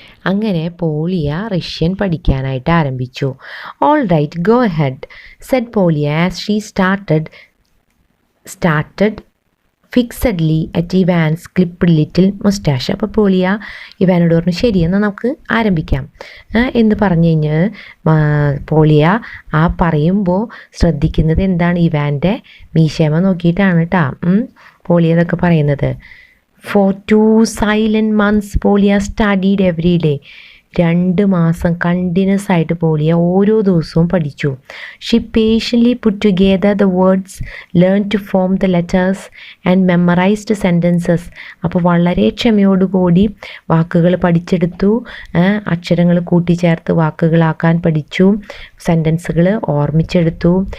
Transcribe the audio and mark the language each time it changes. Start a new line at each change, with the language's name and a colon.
Malayalam: അങ്ങനെ പോളിയ റഷ്യൻ പഠിക്കാനായിട്ട് ആരംഭിച്ചു.
English: All right, go head, said Polya as she started fixedly at Ivan's clipped little moustache.
Malayalam: അപ്പോൾ പോളിയ ഇവാനോട് പറഞ്ഞു, ശരിയെന്നാൽ നമുക്ക് ആരംഭിക്കാം എന്ന് പറഞ്ഞു കഴിഞ്ഞ് പോളിയ പറയുമ്പോൾ ശ്രദ്ധിക്കുന്നത് എന്താണ്? ഇവാൻ്റെ മീശമ നോക്കിയിട്ടാണ് കേട്ടോ പോളിയ ഇതൊക്കെ പറയുന്നത്.
English: For 2 silent months, Polya studied every day.
Malayalam: 2 മാസം കണ്ടിന്യൂസ് ആയിട്ട് പോളിയ ഓരോ ദിവസവും പഠിച്ചു.
English: She patiently put together the words, learn to form the letters and memorised sentences.
Malayalam: അപ്പോൾ വളരെ ക്ഷമയോടുകൂടി വാക്കുകൾ പഠിച്ചെടുത്തു, അക്ഷരങ്ങൾ കൂട്ടിച്ചേർത്ത് വാക്കുകളാക്കാൻ പഠിച്ചു, സെൻറ്റൻസുകൾ ഓർമ്മിച്ചെടുത്തു.